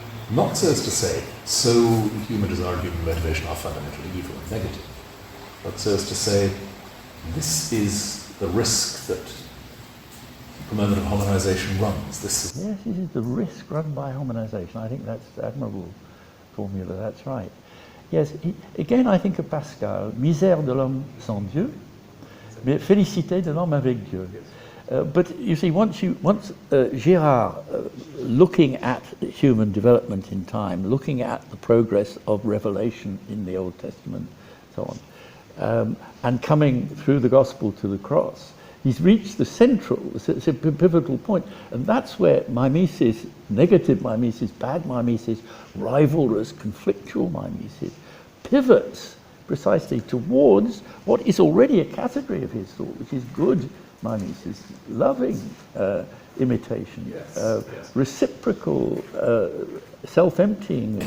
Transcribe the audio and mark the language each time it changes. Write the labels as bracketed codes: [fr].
[en] Not so as to say, so human desire and human motivation are fundamentally evil and negative, but so as to say, this is the risk that the moment of hominization runs. Yes, this is the risk run by hominization. I think that's an admirable formula, that's right. Yes, again I think of Pascal, [fr] misère de l'homme sans Dieu, mais félicité de l'homme avec Dieu. [en] But you see, once Girard, looking at human development in time, looking at the progress of revelation in the Old Testament, so on, and coming through the gospel to the cross, he's reached the central, it's a pivotal point, and that's where mimesis, negative mimesis, bad mimesis, rivalrous, conflictual mimesis, pivots precisely towards what is already a category of his thought, which is good mimesis, loving imitation, reciprocal, self-emptying